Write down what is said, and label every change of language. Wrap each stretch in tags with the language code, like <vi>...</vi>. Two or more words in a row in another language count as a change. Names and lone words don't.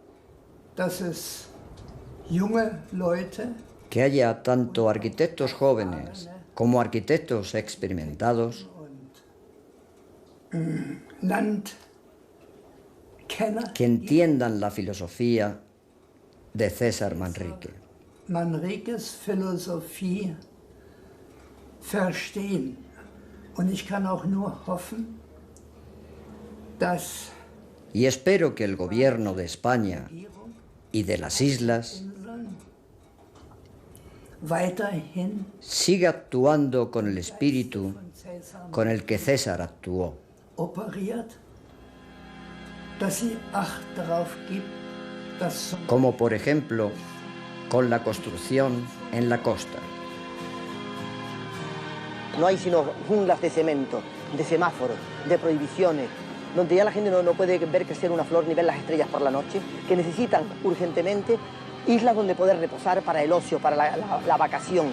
<es>Que haya tanto arquitectos jóvenes como arquitectos experimentados que entiendan la filosofía de César Manrique.</es> <de>Manriques Philosophie verstehen. Und ich kann auch nur hoffen,</de> <es>y espero que el gobierno de España y de las islas weiterhin sigue actuando con el espíritu con el que César actuó.</es> <de>operiert, dass sie Acht darauf gibt, dass</de> <es>Como por ejemplo con la construcción en la costa. No hay sino junglas de cemento, de semáforos, de prohibiciones, donde ya la gente no puede ver crecer una flor ni ver las estrellas por la noche, que necesitan urgentemente islas donde poder reposar para el ocio, para la vacación.</es>